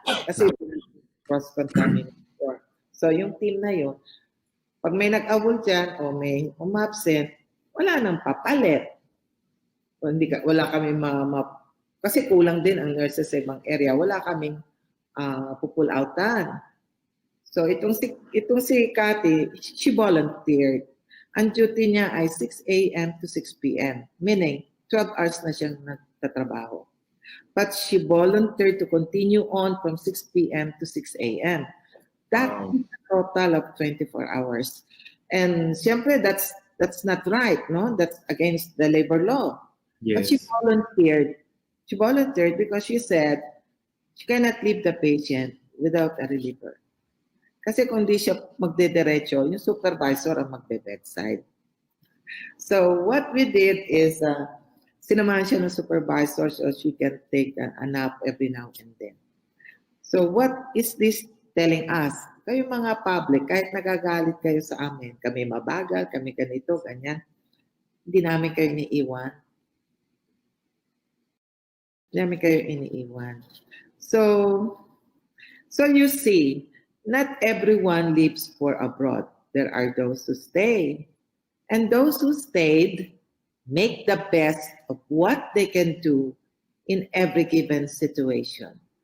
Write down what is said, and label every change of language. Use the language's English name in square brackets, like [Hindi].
[Filipino] Kasi cross-contamination. So yung team na yun, pag may nag-awol dyan o may umabsent, wala nang papalit. O wala kami kasi kulang din ang nurses sa ibang area. Wala kaming pupull outan. So itong si Cathy, [English] she volunteered. [Filipino] Ang duty niya ay 6 a.m. to 6 p.m. Meaning, 12 hours na siyang nagtatrabaho. [English] But she volunteered to continue on from 6 p.m. to 6 a.m. That is a total of 24 hours. And siyempre, that's not right, no? That's against the labor law. Yes. But she volunteered. She volunteered because she said she cannot leave the patient without a reliever. [Filipino] Kasi kung di siya magdediretso, yung supervisor ang magbe-bedside. [English] So what we did is, [Filipino] sinamahan siya ng supervisor [English] so she can take a nap every now and then. So what is this telling us? [Filipino] Kayo mga public, kahit nagagalit kayo sa amin, kami mabagal, kami ganito, ganyan, hindi namin kayo iniiwan. Hindi namin kayo iniiwan. [English] So you see, not everyone lives for abroad. There are those who stay. And those who stayed make the best of what they can do in every given situation.